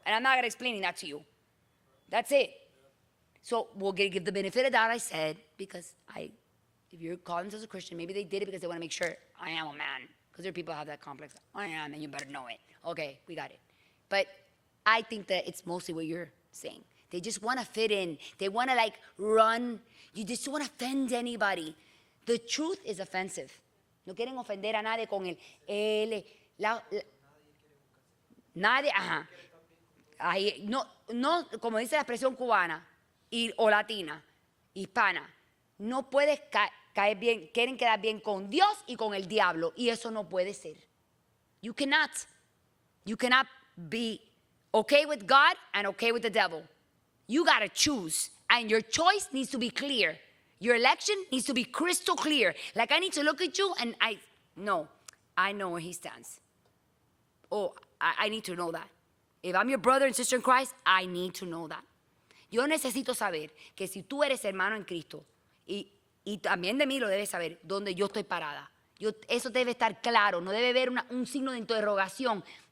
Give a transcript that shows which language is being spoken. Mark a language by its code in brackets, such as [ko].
[en] And I'm not explaining that to you. That's it. So we'll give the benefit of that, I said, because if you're calling themselves a Christian, maybe they did it because they want to make sure I am a man. Because there are people who have that complex. I am, and you better know it. Okay, we got it. But I think that it's mostly what you're saying. They just want to fit in. They want to run. You just want to offend anybody. The truth is offensive. [es] No quieren ofender a nadie con el nadie, ajá. Ahí, no, como dice la expresión cubana o latina, hispana, no puedes caer bien, quieren quedar bien con Dios y con el diablo, y eso no puede ser. [en] You cannot be okay with God and okay with the devil. You got to choose, and your choice needs to be clear. Your election needs to be crystal clear. Like I need to look at you and I know where he stands. Oh, I need to know that. If I'm your brother and sister in Christ, I need to know that. [es] Yo necesito saber que si tú eres hermano en Cristo, y también de mí lo debes saber, donde yo estoy parada. Eso debe estar claro, no debe haber un signo de interrogación.